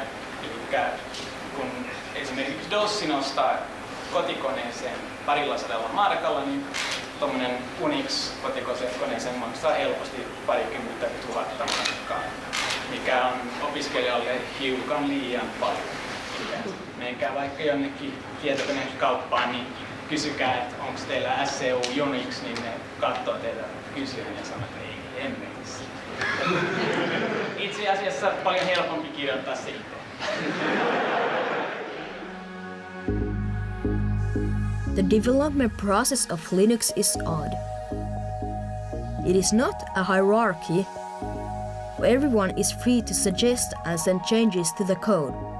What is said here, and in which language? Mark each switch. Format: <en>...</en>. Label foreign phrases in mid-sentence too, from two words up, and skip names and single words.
<fi>Eli kun esimerkiksi DOSin ostaa kotikoneeseen 200 markalla, niin tommonen Unix-kotikoneeseen maksaa helposti 20 000 markkaa, mikä on opiskelijalle hiukan liian paljon. Menkää vaikka jonnekin tietokonekauppaan, niin kysykää, että onko teillä SCU Unix, niin ne katsoo teitä kysyen ja sanoo, että ei hemmetissä. Itse asiassa paljon helpompi kirjoittaa se itse.</fi> <en>The development process of Linux is odd. It is not a hierarchy where everyone is free to suggest and send changes to the code.</en>